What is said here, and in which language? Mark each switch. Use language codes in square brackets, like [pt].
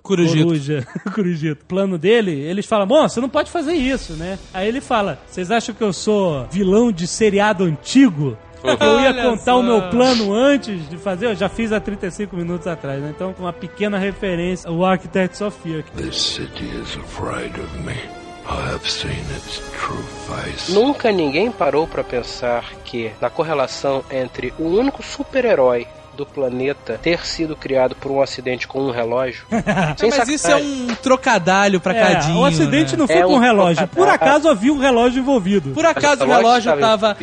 [pt] Corujito, plano dele, eles falam, bom, você não pode fazer isso, né? Aí ele fala, vocês acham que eu sou vilão de seriado antigo? Eu ia contar o meu plano antes de fazer, eu já fiz há 35 minutos atrás, né? Então, uma pequena referência ao Architect Sofia. [en] This city is afraid of me. I have seen its true face. [pt] Nunca ninguém parou pra pensar que na correlação entre o único super-herói do planeta ter sido criado por um acidente com um relógio. Mas sacanagem. Isso é um trocadalho pra cadinho. O acidente, né? Não foi com um relógio. Por acaso havia um relógio envolvido. Por acaso o relógio tava...